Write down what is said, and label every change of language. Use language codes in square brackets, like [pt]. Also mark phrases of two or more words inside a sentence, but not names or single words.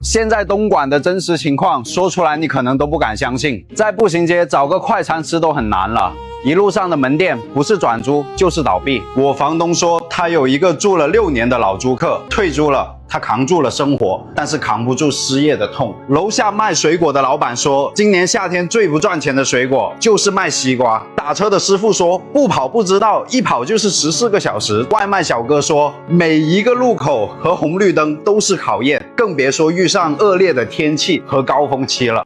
[zh] 現在東莞的真實情況說出來你可能都不敢相信，在步行街找個快餐吃都很難了，一路上的門店不是轉租就是倒閉。我房東說他有一個住了6年的老租客，退租了，他扛住了生活，但是扛不住失業的痛。樓下賣水果的老闆說，今年夏天最不賺錢的水果就是賣西瓜。打車的師傅說，不跑不知道，一跑就是14個小時。外賣小哥說，每一個路口和紅綠燈都是考驗，更別說遇上惡劣的天氣和高峰期了。